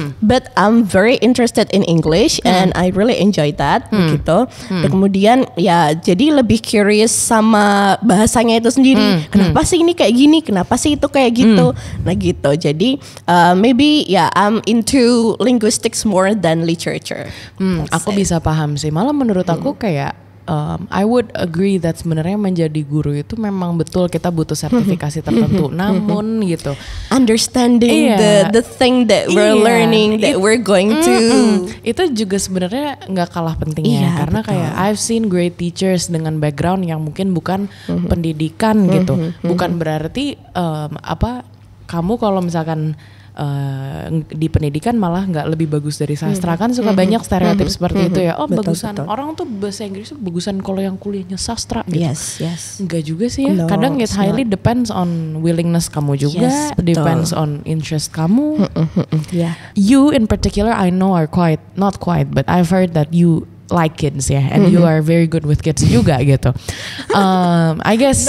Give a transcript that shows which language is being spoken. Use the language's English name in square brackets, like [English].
[English] But I'm very interested in English and I really enjoy that gitu. [Indonesian] Dan kemudian ya jadi lebih curious sama bahasanya itu sendiri. Kenapa sih ini kayak gini? Kenapa sih itu kayak gitu? Nah gitu. [English] Jadi maybe I'm into linguistics more than literature. [Indonesian] Aku bisa paham sih. Malah menurut aku kayak [English] I would agree that [Indonesian] sebenarnya menjadi guru itu memang betul kita butuh sertifikasi tertentu. Namun gitu, [English] understanding the thing that we're learning, that we're going to, [Indonesian] itu juga sebenarnya nggak kalah pentingnya. Karena kayak [English] I've seen great teachers [Indonesian] dengan background yang mungkin bukan pendidikan gitu. Bukan berarti kamu kalau misalkan di pendidikan malah nggak lebih bagus dari sastra. Kan suka banyak stereotip seperti itu ya. Bagusan orang tuh bahasa Inggris tuh bagusan kalau yang kuliahnya sastra gitu. Enggak juga sih ya. [English] Kadang it highly depends on willingness [Indonesian] kamu juga, [English] depends on interest kamu. You in particular I know are not quite, but I've heard that you like kids ya, and you are very good with kids juga gitu. I guess